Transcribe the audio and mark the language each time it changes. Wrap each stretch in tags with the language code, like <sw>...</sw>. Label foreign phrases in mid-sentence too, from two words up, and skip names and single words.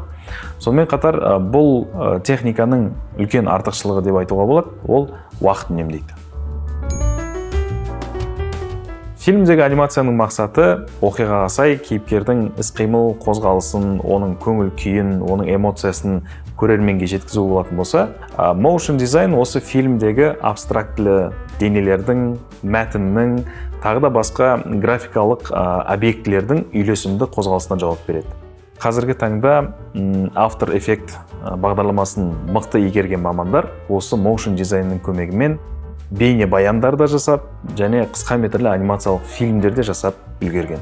<kk>Сонымен қатар бұл техниканың үлкен артықшылығы деп айтуға болады, ол уақыт үнемдейді. Фильмдегі анимацияның мақсаты оқиғаға сай кейіпкердің іс-қимыл қозғалысын, оның көңіл күйін, оның эмоциясын көрерменге жеткізу болатын болса,</kk> <en>motion design</en> <kk>осы фильмдегі абстрактілі денелердің, мәтіннің, тағы да басқа графикалық объектілердің үйлесімді қозғалысына жауап береді. Қазіргі таңда After Effects бағдарламасын мықты игерген мамандар осы motion дизайнның көмегімен бейне баяндар да жасап, және қысқа метрлі анимациялық фильмдерде жасап үлгерген.</kk>